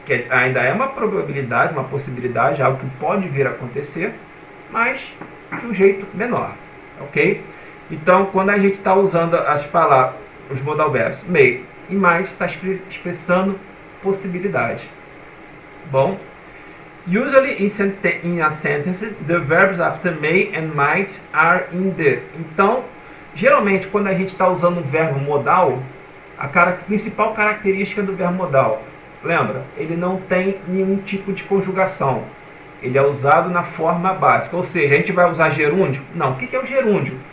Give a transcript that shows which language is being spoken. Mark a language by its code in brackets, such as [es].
[pt] Ainda é uma probabilidade, uma possibilidade, algo que pode vir a acontecer, mas de um jeito menor. Ok? Então, quando a gente está usando as palavras, os modal verbs may e might, está expressando possibilidade. Bom, [en] usually in a sentence, the verbs after may and might are in the. [pt] Então, geralmente, quando a gente está usando o verbo modal, a principal característica do verbo modal, lembra? Ele não tem nenhum tipo de conjugação. Ele é usado na forma básica. Ou seja, a gente vai usar gerúndio? Não. O que é o gerúndio?